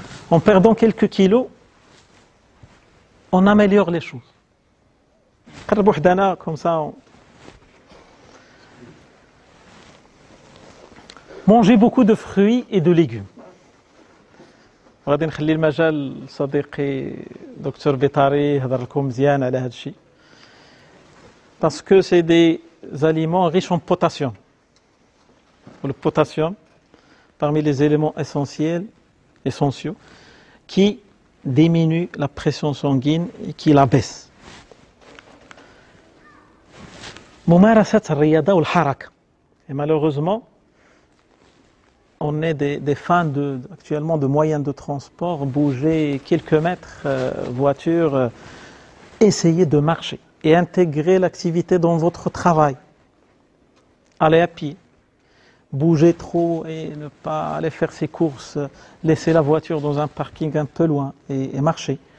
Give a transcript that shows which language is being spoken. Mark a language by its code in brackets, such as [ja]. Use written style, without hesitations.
[fr] En perdant quelques kilos, on améliore les choses. Comme ça, mangez beaucoup de fruits et de légumes. [ar] غادي نخلي المجال لصديقي دكتور بيطاري يهضر لكم مزيان على هذا الشيء. [fr] Parce que c'est des aliments riches en potassium. Le potassium, parmi les éléments essentiels, qui diminue la pression sanguine et qui la baisse. [ar] ممارسة الرياضة والحركة. [fr] Et malheureusement, on est des fans actuellement de moyens de transport, bouger quelques mètres, voiture, essayez de marcher et intégrer l'activité dans votre travail. Allez à pied, bouger trop et ne pas aller faire ses courses, laisser la voiture dans un parking un peu loin et marcher.